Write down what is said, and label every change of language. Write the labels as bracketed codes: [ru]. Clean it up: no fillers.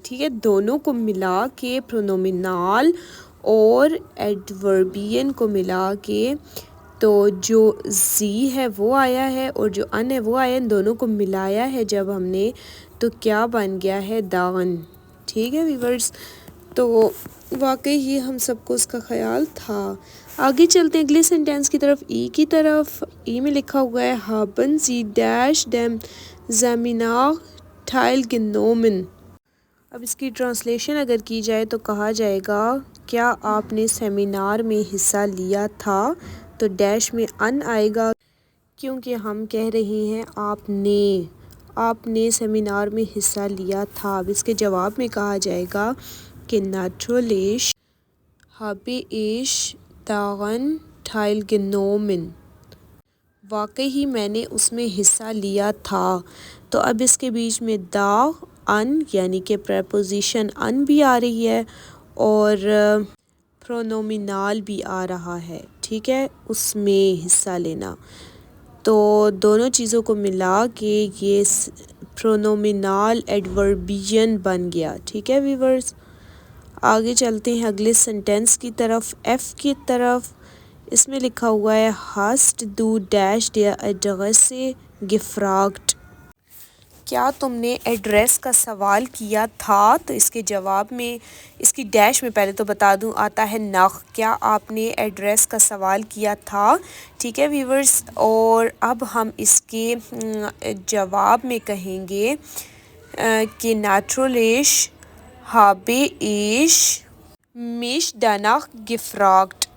[ur] ٹھیک ہے، دونوں کو ملا کے پرونومینال اور ایڈوربین کو ملا کے تو جو زی ہے وہ آیا ہے، اور جو ان ہے وہ آیا. ان دونوں کو ملایا ہے جب ہم نے، تو کیا بن گیا ہے؟ داغن. ٹھیک ہے ویورز، تو واقعی ہی ہم سب کو اس کا خیال تھا. آگے چلتے ہیں اگلے سینٹینس کی طرف، ای کی طرف. ای میں لکھا ہوا ہے [de] haben Sie dash dem Seminar teilgenommen. [ur] اب اس کی ٹرانسلیشن اگر کی جائے تو کہا جائے گا کیا آپ نے سیمینار میں حصہ لیا تھا؟ تو ڈیش میں ان آئے گا، کیونکہ ہم کہہ رہے ہیں آپ نے سیمینار میں حصہ لیا تھا. اب اس کے جواب میں کہا جائے گا کہ [de] natürlich habe ich daran teilgenommen. [ur] واقعی ہی میں نے اس میں حصہ لیا تھا. تو اب اس کے بیچ میں ان یعنی کہ پریپوزیشن ان بھی آ رہی ہے، اور پرونومینال بھی آ رہا ہے. ٹھیک ہے، اس میں حصہ لینا، تو دونوں چیزوں کو ملا کے یہ پرونومینال ایڈوربین بن گیا. ٹھیک ہے ویورز، آگے چلتے ہیں اگلے سینٹینس کی طرف، ایف کی طرف. اس میں لکھا ہوا ہے [de] hast du dash der Adresse gefragt. [ur] کیا تم نے ایڈریس کا سوال کیا تھا؟ تو اس کے جواب میں اس کی ڈیش میں پہلے تو بتا دوں آتا ہے nach. کیا آپ نے ایڈریس کا سوال کیا تھا؟ ٹھیک ہے ویورز، اور اب ہم اس کے جواب میں کہیں گے کہ [de] natürlich habe ich mich danach gefragt.